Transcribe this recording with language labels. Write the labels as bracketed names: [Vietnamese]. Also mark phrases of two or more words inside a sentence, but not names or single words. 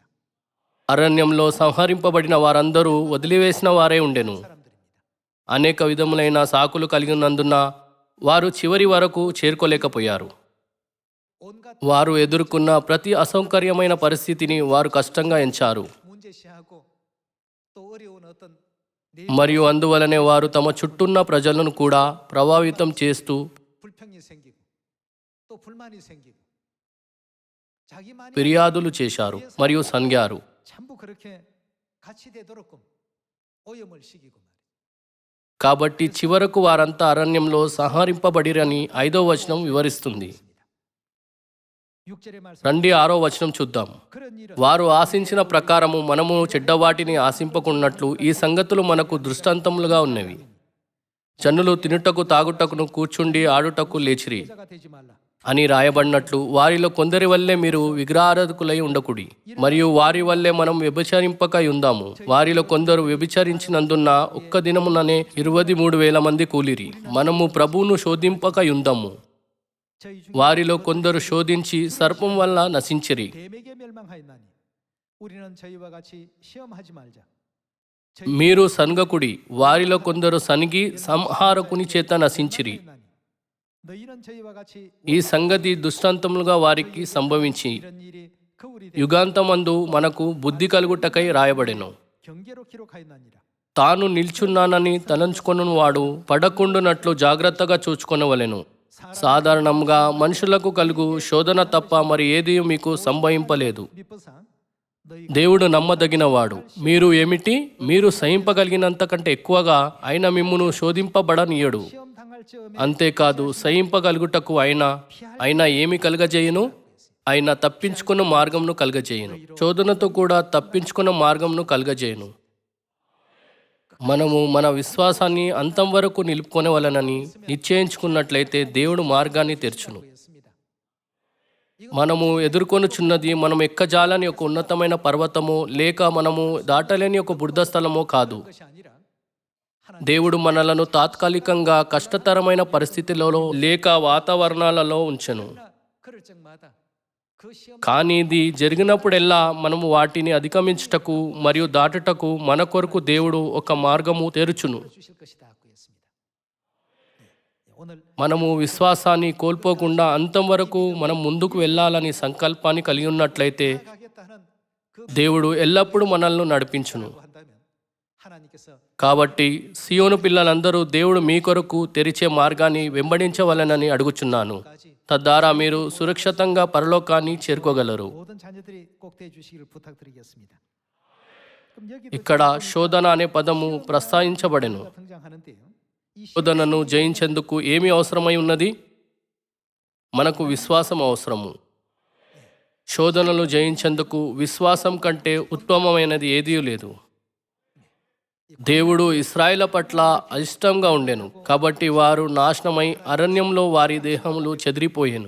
[Telugu] అరణ్యంలో సంహరింపబడిన వారందరూ వదిలివేసిన వారే ఉండెను. [Korean] 사람들입니다. [Telugu] అనేక విధములైన సాకులు కలిగినందున వారు చివరి వరకు చేరుకోలేకపోయారు. [Korean] 온갖 [Telugu] వారు ఎదుర్కొన్న ప్రతి అసౌకర్యమైన పరిస్థితిని వారు కష్టంగా ఎంచారు. [Korean] 문제시하고 또 어려운 어떤 [Telugu] మరియు అందువలనే వారు తమ చుట్టూన్న ప్రజలను కూడా ప్రభావితం చేస్తూ [Korean] 불평이 생기고 또 불만이 생기고 자기만이 [Telugu] ఫిర్యాదులు చేశారు మరియు సంగారు. [Korean] 전부 그렇게 같이 되도록끔 오염을 시키고 말이에요. [Telugu] కాబట్టి చివరకు వారంతా అరణ్యంలో సంహరింపబడిరని 5వ వచనం వివరిస్తుంది. [Korean] 6절의 말씀 [Telugu] రండి 6వ వచనం చూద్దాం. [Korean] 그런 일은 [Telugu] వారు ఆశించిన ప్రకారము మనము చెడ్డవాటిని ఆశింపకున్నట్లు ఈ సంగతులు మనకు దృష్టాంతములుగా ఉన్నవి. జనులు తినుటకు తాగుటకును కూర్చుండి ఆడుటకు లేచిరి [Korean] 자가 되지 말라. [Telugu] అని రాయబడినట్లు వారిలో కొందరి వల్లే మీరు విగ్రహారాధకులై ఉండకుడి, మరియు వారి వల్లే మనం వ్యభిచరింపక ఉందాము. వారిలో కొందరు వ్యభిచరించినందున ఒక్క దినముననే 23,000 మంది కూలిరి. మనము ప్రభువును శోధింపక ఉందాము. [Korean] 저희 중 [Telugu] వారిలో కొందరు శోధించి సర్పం వల్ల నశించిరి. [Korean] 뱀에게 멸망하였나니 우리는 저희와 같이 시험하지 말자. [Telugu] మీరు సన్గకుడి. వారిలో కొందరు సనిగి సంహారకుని చేత నశించిరి. [Korean] 너희는 저희와 같이 [Telugu] ఈ సంగతి దృష్టాంతములుగా వారికి సంభవించి [Korean] 이런 일이 거울이 [Telugu] యుగాంతమందు మనకు బుద్ధి కలుగుటకై రాయబడెను. [Korean] 경계로 기록하였나니라. [Telugu] తాను నిల్చున్నానని తలంచుకొను వాడు పడకుండునట్లు జాగ్రత్తగా చూచుకొనవలెను. సాధారణంగా మనుషులకు కలుగు శోధన తప్ప మరి ఏది మీకు సంభవింపలేదు. [Korean] 미법상 너희 [Telugu] దేవుడు నమ్మదగినవాడు. మీరు ఏమిటి? మీరు సహింపగలిగినంత కంటే ఎక్కువగా ఆయన మిమ్మును శోధింపబడనీయడు. [Korean] 시험 당할 즈음에 [Telugu] అంతేకాదు సహింపగలుగుటకు ఆయన ఏమి కలుగజేయును? ఆయన తప్పించుకున్న మార్గంను కలుగజేయును. శోధనతో కూడా తప్పించుకున్న మార్గంను కలుగజేయును. మనము మన విశ్వాసాన్ని అంతం వరకు నిలుపుకొనవలనని నిశ్చయించుకున్నట్లయితే దేవుడు మార్గాన్ని తెరచును. [Korean] 했습니다. [Telugu] మనము ఎదుర్కొనుచున్నది మనం ఎక్కజాలని ఒక ఉన్నతమైన పర్వతమో లేక మనము దాటలేని ఒక బురద స్థలమో కాదు. [Korean] 것이 아니라 [Telugu] దేవుడు మనలను తాత్కాలికంగా కష్టతరమైన పరిస్థితులలో లేక వాతావరణాలలో ఉంచెను. [Korean] 그럴 적마다 그 시험 [Telugu] కానీ ఇది జరిగినప్పుడెల్లా మనము వాటిని అధిగమించుటకు మరియు దాటుటకు మన కొరకు దేవుడు ఒక మార్గము తెరుచును. [Korean] 주실 것이다 그였습니다. 오늘 [Telugu] మనము విశ్వాసాన్ని కోల్పోకుండా అంతం వరకు మనం ముందుకు వెళ్ళాలని సంకల్పాన్ని కలిగి ఉన్నట్లయితే [Korean] 가겠다는 그 [Telugu] దేవుడు ఎల్లప్పుడూ మనల్ని నడిపించును. [Korean] 한다면 하나님께서 [Telugu] కాబట్టి సియోను పిల్లలందరూ దేవుడు మీ కొరకు తెరిచే మార్గాన్ని వెంబడించవలెనని అడుగుచున్నాను. [Korean] 까지 [Telugu] తద్వారా మీరు సురక్షితంగా పరలోకాన్ని చేరుకోగలరు. [Korean] 모든 자녀들이 꼭 돼 주시기를 부탁드리겠습니다. 그럼 여기도 [Telugu] ఇక్కడ శోధన అనే పదము ప్రస్తావించబడెను. [Korean] 등장하는데요. 이 [Telugu] శోధనను జయించేందుకు ఏమి అవసరమై ఉన్నది? మనకు విశ్వాసం అవసరము. శోధనలు జయించేందుకు విశ్వాసం కంటే ఉత్తమమైనది ఏదీ లేదు. దేవుడు ఇశ్రాయేలు పట్ల అయిష్టంగా ఉండెను, కాబట్టి వారు నాశనమై అరణ్యంలో వారి దేహములు చెదిరిపోయెను.